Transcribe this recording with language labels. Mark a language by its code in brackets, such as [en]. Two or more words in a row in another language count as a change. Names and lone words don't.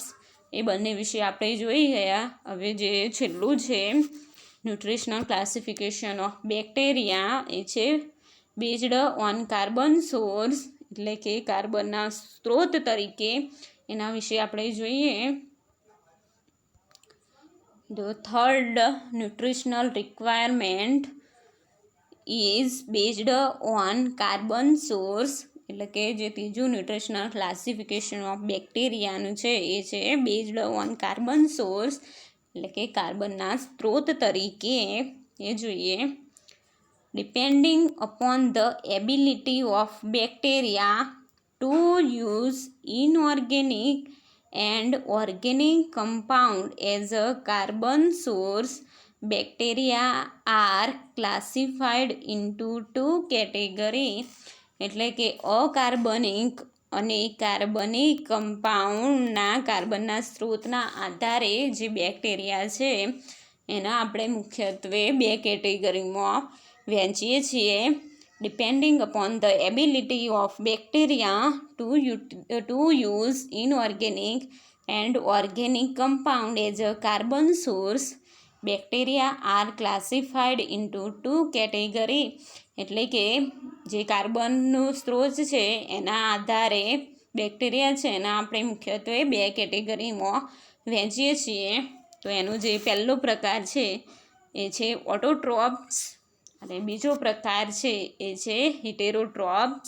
[gu] એ બંને વિશે આપણે જોઈ ગયા. હવે જે છેલ્લું છે [en] nutritional classification of bacteria [gu] એ છે [en] based on carbon source [gu] એટલે કે કાર્બનના સ્ત્રોત તરીકે એના વિશે આપણે જોઈએ. [en] The third nutritional requirement is based on carbon source [gu] એટલે કે જે ત્રીજું [en] nutritional classification of bacteriaનું [gu] છે એ છે [en] based on carbon source [gu] એટલે કે કાર્બનના સ્ત્રોત તરીકે. એ જોઈએ [en] depending upon the ability of bacteria to use inorganic and organic compound as a carbon source, bacteria are classified into two categories. [gu] એટલે કે અકાર્બનિક અને કાર્બનિક કમ્પાઉન્ડના કાર્બનના સ્ત્રોતના આધારે જે બેક્ટેરિયા છે એના આપણે મુખ્યત્વે બે કેટેગરીમાં વહેંચીએ છીએ. [en] Depending upon the ability of bacteria to use inorganic and organic compound as a carbon source, bacteria are classified into two categories. [gu] એટલે કે જે કાર્બનનો સ્ત્રોત છે એના આધારે બેક્ટેરિયા છે એના આપણે મુખ્યત્વે બે કેટેગરીમાં વહેંચીએ છીએ. તો એનો જે પહેલો પ્રકાર છે એ છે ઓટોટ્રોપ્સ અને બીજો પ્રકાર છે એ છે હિટેરોટ્રોપ્સ.